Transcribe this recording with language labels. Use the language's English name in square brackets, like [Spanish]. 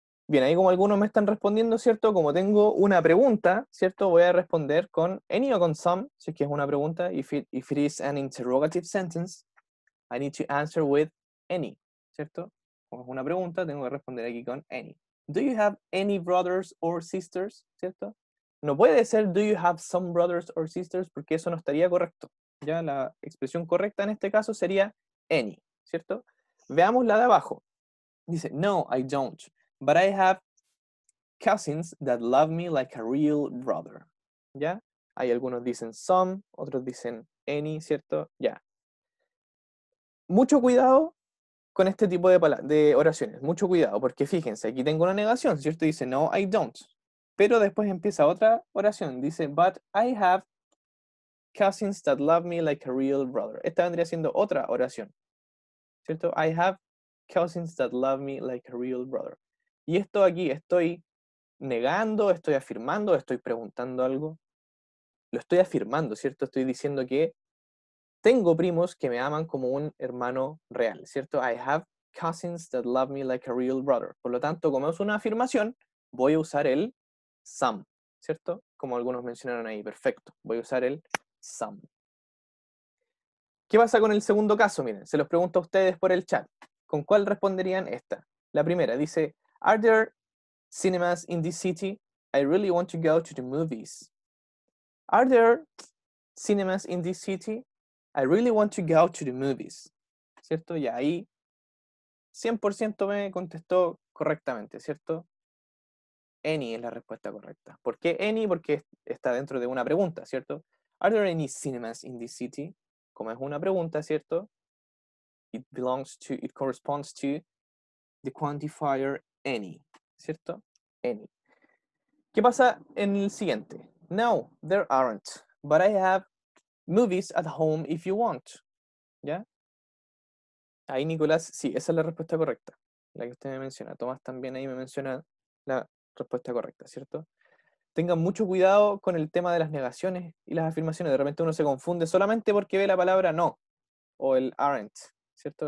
[Spanish] Bien, ahí como algunos me están respondiendo, ¿cierto? Como tengo una pregunta, ¿cierto? Voy a responder con any o con some, si es que es una pregunta. [English] If it is an interrogative sentence, I need to answer with any, ¿cierto? [Spanish] Como es una pregunta, tengo que responder aquí con any. [English] Do you have any brothers or sisters? [Spanish] ¿Cierto? No puede ser [English] do you have some brothers or sisters [Spanish] porque eso no estaría correcto. Ya la expresión correcta en este caso sería any, ¿cierto? Veamos la de abajo. [English] Dice, no, I don't, but I have cousins that love me like a real brother. [Spanish] ¿Ya? Hay algunos dicen some, otros dicen any, ¿cierto? Ya. Mucho cuidado con este tipo de oraciones. Mucho cuidado, porque fíjense, aquí tengo una negación, ¿cierto? Dice, [English] no, I don't. [Spanish] Pero después empieza otra oración. [English] Dice, but I have cousins that love me like a real brother. [Spanish] Esta vendría siendo otra oración, ¿cierto? [English] I have cousins that love me like a real brother. [Spanish] Y esto aquí, estoy negando, estoy afirmando, estoy preguntando algo. Lo estoy afirmando, ¿cierto? Estoy diciendo que tengo primos que me aman como un hermano real, ¿cierto? [English] I have cousins that love me like a real brother. [Spanish] Por lo tanto, como es una afirmación, voy a usar el some, ¿cierto? Como algunos mencionaron ahí, perfecto. Voy a usar el some. ¿Qué pasa con el segundo caso? Miren, se los pregunto a ustedes por el chat. ¿Con cuál responderían esta? La primera dice, [English] ¿Are there cinemas in this city? I really want to go to the movies. Are there cinemas in this city? I really want to go to the movies. [Spanish] ¿Cierto? Y ahí 100% me contestó correctamente, ¿cierto? Any es la respuesta correcta. ¿Por qué any? Porque está dentro de una pregunta, ¿cierto? [English] Are there any cinemas in this city? [Spanish] Como es una pregunta, ¿cierto? [English] It corresponds to the quantifier any, ¿cierto? Any. [Spanish] ¿Qué pasa en el siguiente? [English] No, there aren't, but I have movies at home if you want. [Spanish] ¿Ya? Ahí, Nicolás, sí, esa es la respuesta correcta, la que usted me menciona. Tomás también ahí me menciona la respuesta correcta, ¿cierto? Tengan mucho cuidado con el tema de las negaciones y las afirmaciones. De repente uno se confunde solamente porque ve la palabra no o el aren't, ¿cierto?